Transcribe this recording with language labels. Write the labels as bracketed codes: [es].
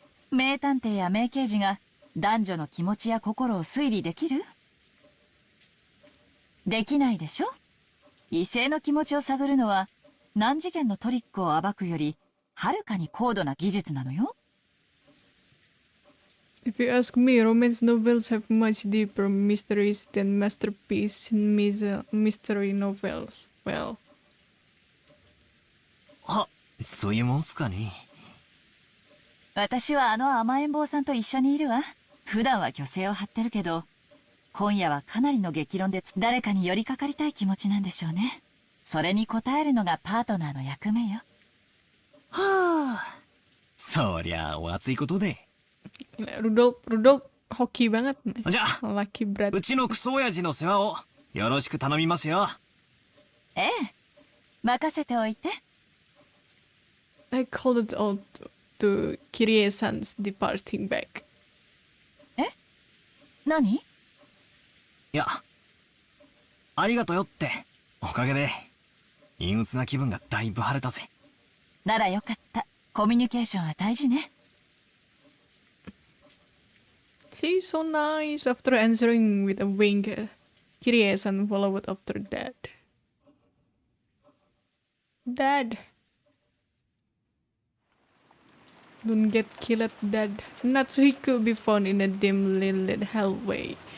[ja] 名探偵や名刑事が男女の気持ちや心を推理できる？できないでしょ？異性の気持ちを探るのは何次元のトリックを暴くよりはるかに高度な技術なのよ。 [en] If you ask me, romance novels have much deeper mysteries than masterpiece mystery novels. Well. [ja] は、そういうもんすかね。私はあの甘えん坊さんと一緒にいるわ。普段は虚勢を張ってるけど、今夜はかなりの激論で誰かに寄りかかりたい気持ちなんでしょうね。それに応えるのがパートナーの役目よ。はあ、そりゃお熱いことで。 [id] Rudolf hoki banget nih. [ja] じゃあ、 [id] Laki berat. [ja] うちのクソ親父の世話をよろしく頼みますよ。ええ、任せておいて。 [en] I called it out to Kirie-san's departing back. [ja] え？何？いや、ありがとよって、おかげで、陰鬱な気分がだいぶ晴れたぜ。ならよかった。コミュニケーションは大事ね。 [en] She's so nice after answering with a wink. Kiriye-san followed after that. Dad. Don't get killed, Dad. Natsuhi could be found in a dimly lit hallway.